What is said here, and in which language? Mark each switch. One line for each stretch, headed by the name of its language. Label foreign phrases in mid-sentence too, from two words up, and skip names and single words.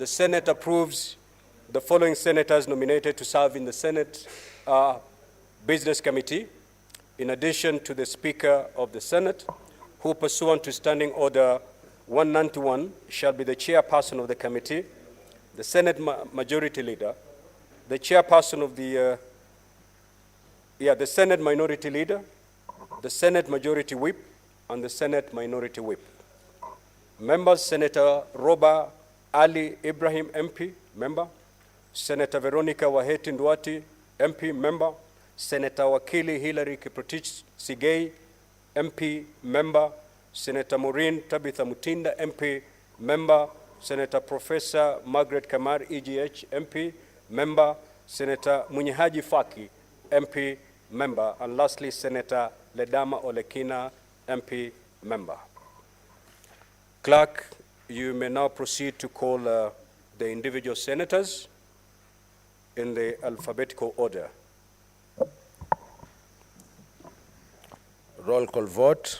English: Senate approves the following senators nominated to serve in the Senate Business Committee, in addition to the Speaker of the Senate, who pursuant to Standing Order 191 shall be the chairperson of the committee, the Senate Majority Leader, the chairperson of the Senate Minority Leader, the Senate Majority Whip, and the Senate Minority Whip. Members, Senator Roba Ali Ibrahim, MP, member. Senator Veronica Waheti Nduati, MP, member. Senator Wakili Hilary Kiprotich Sigei, MP, member. Senator Maureen Tabitha Mutinda, MP, member. Senator Professor Margaret Kamar, EGH, MP, member. Senator Munyihaji Faki, MP, member. And lastly, Senator Ledama Olekina, MP, member. Clerk, you may now proceed to call the individual senators in the alphabetical order. Roll call vote.